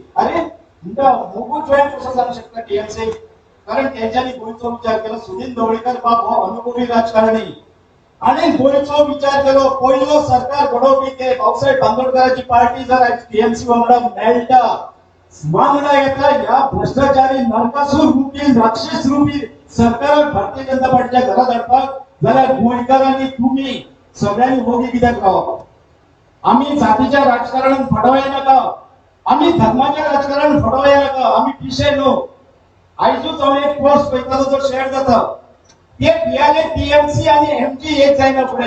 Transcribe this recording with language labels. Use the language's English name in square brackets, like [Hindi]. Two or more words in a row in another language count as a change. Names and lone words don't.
[Konkani] अरे म्हणटा मोगो जॉईन कसो जावंक शकता टीएमसी? कारण त्यांच्यानी गोंयचो विचार केलो. सुनील ढवळीकर बाब हो अनुभवी राजकारणी आणि गोंयचो विचार केलो. पयलो सरकार घडोवपी ते भाऊसाहेब बांदोडकरांची पार्टी जर टीएमसी वांगडा मेळटा वांगडा येता ह्या भ्रष्टाचारी नरकासूर रूपी राक्षस रूपी सरकार भारतीय जनता पार्टीच्या घरात हाडपाक जाल्यार गोंयकारांनी तुम्ही सगळ्यांनी होगी कित्याक रावप? आम्ही जातीच्या राजकारणात फडवया नाका, आम्ही धर्माच्या राजकारणात फडवया नाका. आम्ही पिशे न्हू. आयजूच हांव एक पोस्ट पळयतालो जो शेअर जाता ते भियाले टीएमसी आणि एमजी एक जायना फुडें.